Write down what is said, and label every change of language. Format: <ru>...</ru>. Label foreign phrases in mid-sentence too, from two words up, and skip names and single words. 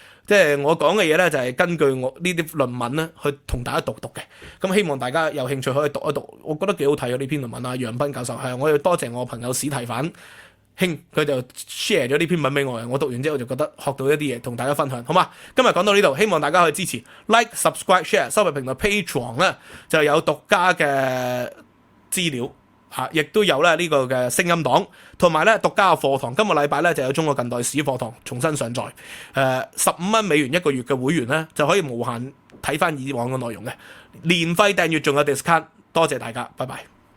<yue>即係我講嘅嘢咧，就係根據我呢啲論文咧，去同大家讀嘅。咁希望大家有興趣可以讀一讀，我覺得幾好睇呢篇論文楊斌教授係，我要多謝我朋友史提反兄，佢就 share 咗呢篇文俾我。我讀完之後就覺得學到一啲嘢，同大家分享，好嘛？今日講到呢度，希望大家可以支持</yue> <en>like、subscribe、share，</en> <yue>收費平台 Patreon 咧就有獨家嘅資料。亦都有咧呢個嘅聲音檔，同埋咧獨家嘅課堂。今個禮拜咧就有中國近代史課堂重新上載，15蚊美元一個月嘅會員咧就可以無限睇翻以往嘅內容嘅，年費訂閱仲有 discount， 多謝大家，拜拜。</yue>